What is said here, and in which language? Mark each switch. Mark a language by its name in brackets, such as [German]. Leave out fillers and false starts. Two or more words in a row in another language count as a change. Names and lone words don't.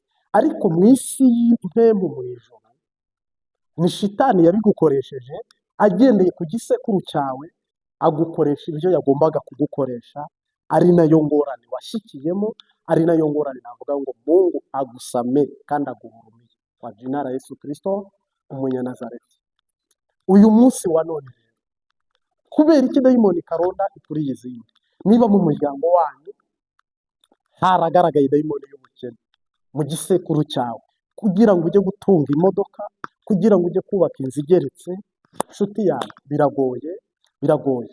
[Kinyarwanda] Ariko mu isi y'impemu mu ijoro, ni shitani yabigukoresheje, agendeye ku gisekuru cyawe, agukoresha ibyo yagombaga kugukoresha, ari nayo ngorane washyikiyemo, ari nayo ngorane navuga ngo Mungu agusame kandi aguhurumiye. [Swahili] Kwa jina la Yesu Kristo umunyanazareti. [Kinyarwanda] Uyu munsi wa none kubera iki dayimoni Karonda ikuriye izindi? Niba mu muryango wanyu haragaragaye dayimoni y'ubukene mu gisekuru cyawe, kugira ngo ujye gutunga imodoka, kugira ngo ujye kubaka inzu igeretse, nshuti yawe, biragoye.